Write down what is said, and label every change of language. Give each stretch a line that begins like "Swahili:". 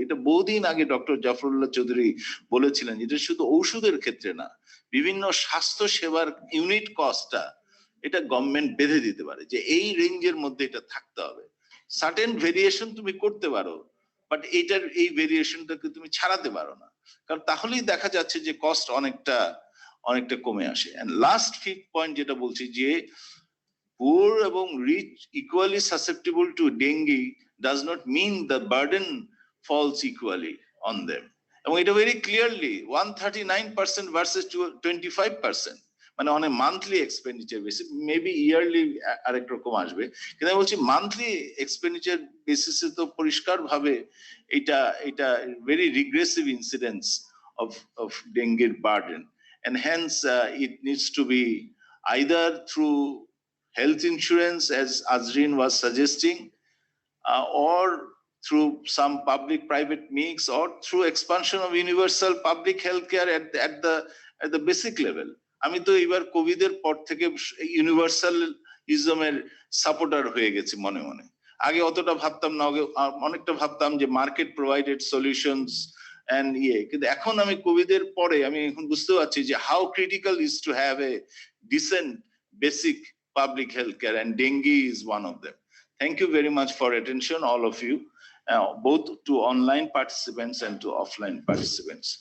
Bangla: এটা বহুদিন আগে ডক্টর জাফরুল্লাহ চৌধুরী বলেছিলেন, এটা শুধু ঔষধের ক্ষেত্রে না, বিভিন্ন স্বাস্থ্য সেবার ইউনিট কস্টটা এটা গভর্নমেন্ট বেঁধে দিতে পারে যে এই রেঞ্জের মধ্যে এটা থাকতে হবে। সার্টেন ভেরিয়েশন তুমি করতে পারো, বাট এইটার এই ভেরিয়েশনটাকে তুমি ছাড়াতে পারো না, কারণ তাহলেই দেখা যাচ্ছে যে কস্ট অনেকটা কমে আসে।
English: and last fifth point
Bangla: যেটা বলছি যে
English: poor এবং rich equally susceptible to dengue does not mean the burden falls equally on them. এবং এটা very clearly 139% versus 25%, মানে on a monthly expenditure basis, maybe yearly
Bangla: আরেক রকম আসবে, কিন্তু আমি বলছি
English: Monthly expenditure বেসিসে তো পরিষ্কার ভাবে এটা very regressive incidence of dengue burden, and hence it needs to be either through health insurance, as Azreen was suggesting, or through some public-private mix, or through expansion of universal public health care at the basic level.
Bangla: আমি তো এবার কোভিডের পর থেকে ইউনিভার্সালিজমের supporter হয়ে গেছি মনে মনে। আগে অতটা ভাবতাম না, অনেকটা ভাবতাম যে মার্কেট প্রোভাইডেড সলিউশনস এন্ড কিন্তু এখন আমি কোভিডের পরে আমি এখন বুঝতে পারছি যে
English: How critical is to have a decent basic public health care, and dengue is one of them. Thank you very much for attention, all of you, both to online participants and to offline participants.